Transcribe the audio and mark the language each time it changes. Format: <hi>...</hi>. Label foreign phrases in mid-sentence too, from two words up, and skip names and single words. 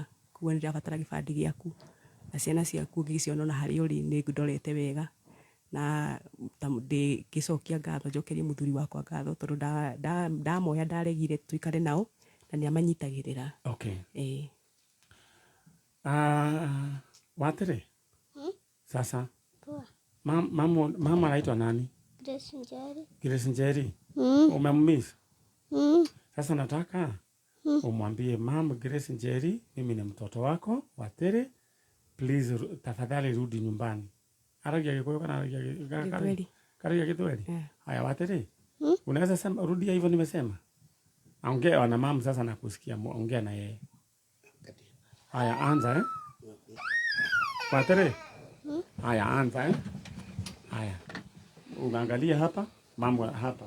<ki>Kuo nĩ ndĩrabatara gĩbandĩ gĩaku na ciana ciaku ngĩciona na harĩa ũrĩ nĩ ndorete wega na ngĩcokia ngatho njokerie mũthuri wakwa ngatho tondũ ndamoya ndaregire tuikare nao na nĩ amanyitagĩrĩra. Okay. Watĩre?</ki> <sw>Sasa. Mama anaitwa nani? Grace Njeri. Grace Njeri? Umemmiss? Sasa nataka umwambie Mama Grace Njeri, mimi ni mtoto wako Watĩre, please tafadhali rudi nyumbani.</sw> <ki>Aragia Gĩkũyũ kana aragia Gĩthweri? Aragia Gĩthweri?</ki> <sw>Haya Watĩre, unaweza sema rudia hivyo nimesema? Ongea na mama sasa nakusikia, ongea na yeye. Haya anza Watĩre? Haya anza Haya. Unaangalia hapa, mama hapa.</sw>